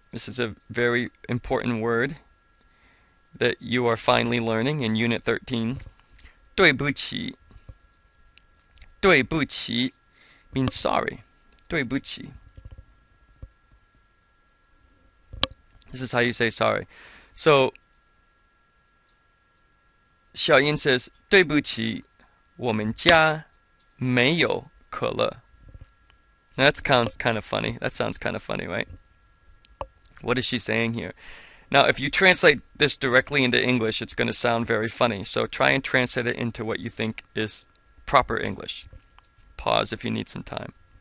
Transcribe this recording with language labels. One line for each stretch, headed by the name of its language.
English: This is a very important word that you are finally learning in Unit 13.
Chinese: 对不起.
English: 对不起 means sorry.
Chinese: 对不起.
English: This is how you say sorry. So, Xiaoyin says,
Chinese: 对不起,我们家没有可乐.
English: That sounds kind of funny. That sounds kind of funny, right? What is she saying here? Now, if you translate this directly into English, it's going to sound very funny. So try and translate it into what you think is proper English. Pause if you need some time.